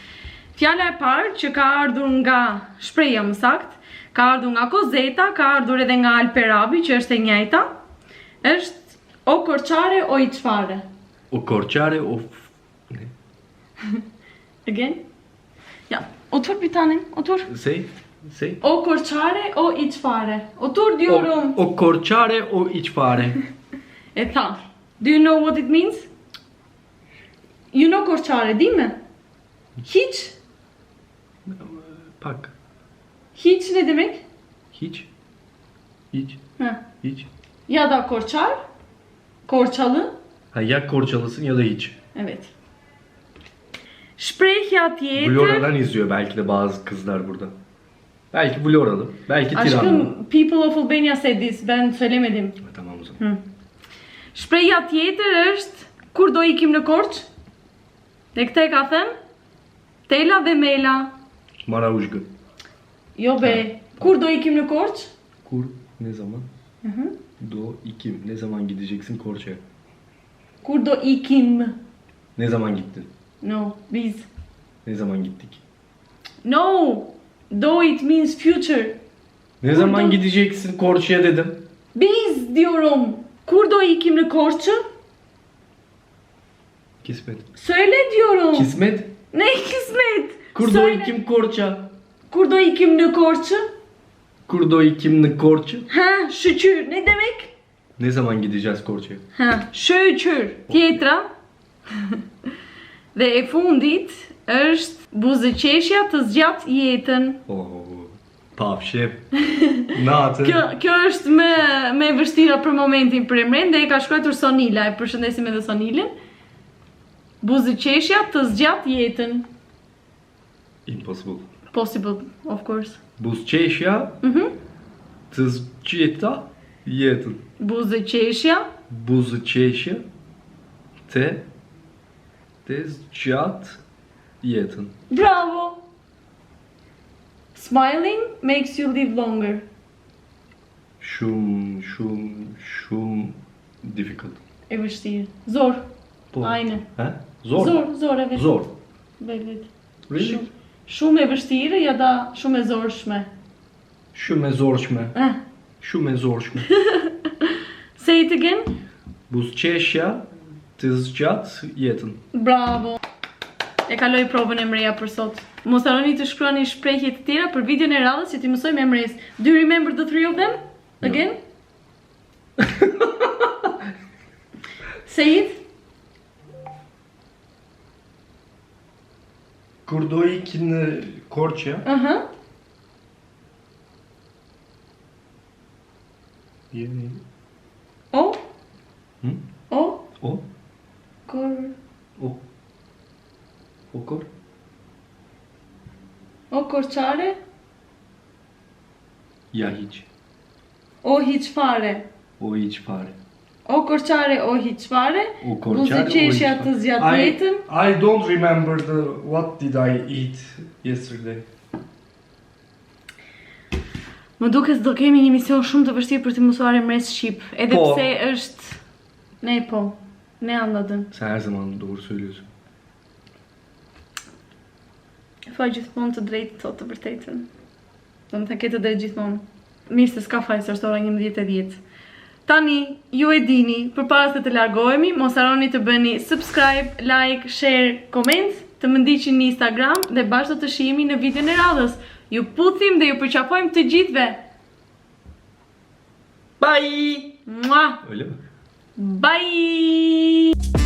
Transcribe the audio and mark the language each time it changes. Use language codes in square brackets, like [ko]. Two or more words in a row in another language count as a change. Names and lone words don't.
[sq] Fjala e parë që ka ardhur nga shpreja më sakt, ka ardhur nga kozeta, ka ardhur edhe nga alperabi që është e njëjta, është o korçare o i çfare. O korçare o... [en] Again? Ja, [tr] otur bir tanem, otur. [en] Say? [sq] O korçare o i çfare. [tr] Otur diyorum. [sq] O korçare o içfare. E tha. [en] Do you know what it means? You know [tr] korçare değil mi? Hiç. [sq] Pak. [tr] Hiç ne demek? Hiç. Hiç. Ha. Hiç. Ya da korçar. Korçalı. Ha, ya korçalısın ya da hiç. Evet. [sq] Shprehja tjetër. [tr] Vlora'dan izliyor belki de bazı kızlar burada. Belki Vloralı, belki Tiranlı. Aşkım, [en] people of Albania said this, [tr] ben söylemedim. Tamam o zaman. [sq] Shprehja tjetër është kur do ikim në Korç? Dhe këtë e ka thënë Tela dhe Mela. Maraujgë. Jo be, kur do ikim në Korç? Kur, [tr] ne zaman? [sq] Do, ikim. [tr] Ne zaman gideceksin Korça'ya? [sq] Kur do ikim? [tr] Ne zaman gittin? No, biz. Ne zaman gittik? [en] No, do it means future. [tr] Ne zaman gideceksin Korça'ya dedim. Biz diyorum. [sq] Kur do ikim në Korçë? [tr] Kismet. Söyle diyorum. Kismet? Ne kismet? [sq] Kur do [tr] Söyle. [sq] ikim Korça? Kur do ikim në Korçë? Kur do ikim në Korçë? [tr] Ha, şükür. Ne demek? Ne zaman gideceğiz Korça'ya? Ha, şükür. [sq] Tjetra. Dhe e fundit është buzëqeshja të zgjat jetën. Oh, pafshim. Natë. Kjo është me vështira për momentin për emrin dhe e ka shkruar Sonila. E përshëndesim edhe Sonilën. Buzëqeshja të zgjat jetën. [en] Impossible. Possible, of course. [sq] Buzëqeshja të zgjata jetën. Buzëqeshja Buzëqeshja të zgjat jetën. Bravo! [en] Smiling makes you live longer. [sq] Shumë difficult. E vështirë. Zor. Po. Ajne. He? [tr] Zor. Zor, evet. Zor. Evet. [en] Really? [sq] Shumë e vështirë [tr] ya da [sq] shumë e zorshme. Shumë e zorshme. Eh. Shumë e zorshme. [en] Say it again. [sq] Buzëqeshja të zgjat jetën. Bravo. E kaloj provën e mreja për sot. Mos harroni të shkruani shprehje të tjera për videon e radhës që ti mësojmë emres. [en] Do you remember the three of them? Again? Say it. [sq] Kur do ikin në Korçë, jeni. O? O? O? Kor... O? O kor? O korçare? Ja hiç. O hiç fare. O hiç fare. O korçare, o hiç fare. O korçare, Muzë qeshja të zgjat jetën. [en] I don't remember what did I eat yesterday. [sq] Më duket se do kemi një mision shumë të vështirë për të mësuar emres shqip, edhe Po. pse është ne po. [tr] Ne anladın. Sen her zaman doğru söylüyorsun. [sq] Faj gjithmonë të drejtë thot të vërtetën. Do më të ketë të drejtë gjithmonë. Mirë se s'ka faj, se është ora 11:10. Tani, ju e dini, përpara se të largohemi, mos harroni të bëni [en] subscribe, like, share, comment, [sq] të më ndiqni në Instagram dhe bashkë do të shihemi në videon e radhës. Ju puthim dhe ju përqafojmë të gjithëve. Bye! Mua! [tr] Öyle mi? Bye!